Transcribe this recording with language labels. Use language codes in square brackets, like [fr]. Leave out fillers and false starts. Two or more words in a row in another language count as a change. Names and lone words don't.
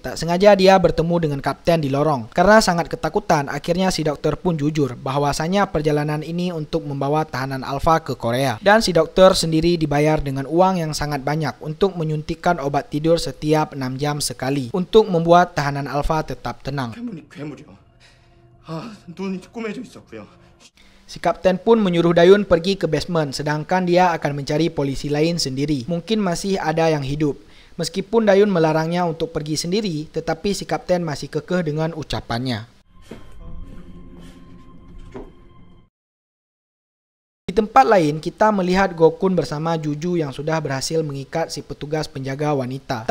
[id] Tak sengaja dia bertemu dengan kapten di lorong. Karena sangat ketakutan, akhirnya si dokter pun jujur bahwasanya perjalanan ini untuk membawa tahanan Alpha ke Korea. Dan si dokter sendiri dibayar dengan uang yang sangat banyak untuk menyuntikkan obat tidur setiap 6 jam sekali untuk membuat tahanan Alpha tetap tenang. [ko] 괴물이요. 눈이 꾸며져 있었고요. [id] Si kapten pun menyuruh Dayun pergi ke basement, sedangkan dia akan mencari polisi lain sendiri. Mungkin masih ada yang hidup. Meskipun Dayun melarangnya untuk pergi sendiri, tetapi si kapten masih kekeh dengan ucapannya. Di tempat lain, kita melihat Gokun bersama Juju yang sudah berhasil mengikat si petugas penjaga wanita.